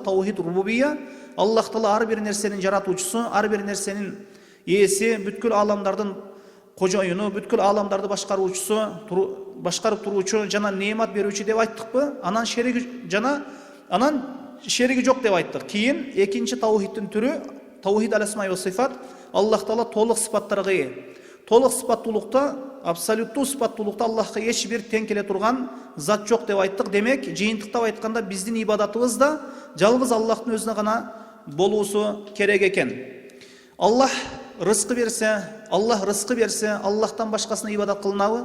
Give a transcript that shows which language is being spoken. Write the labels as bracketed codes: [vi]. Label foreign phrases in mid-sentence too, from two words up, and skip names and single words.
[ar] توحيد الربوبية, [ky] Аллах Таала ар бир нерсенин жаратуучусу, ар бир нерсенин ээси, бүткүл аламдардын кожоюну, бүткүл аламдарды башкаруучусу, башкарып туруучу жана неемат берүүчү деп айттыкпы? Анан шериги жок деп айттык. Кийин экинчи таухидтин түрү [ar] توحيد الأسماء والصفات, [ky] Аллах Таала толук сыпаттарга ээ. Толук сыпаттуулукта, абсолюттуу сыпаттуулукта Аллахка эч бир тең келе турган зат жок деп айттык. Демек, жыйынтыктап айтканда биздин ибадатыбыз да жалгыз Аллахтын өзүнө гана болуусу керек экен. Аллах рызкы берсе, Аллахтан башкасына ибадат кылынабы?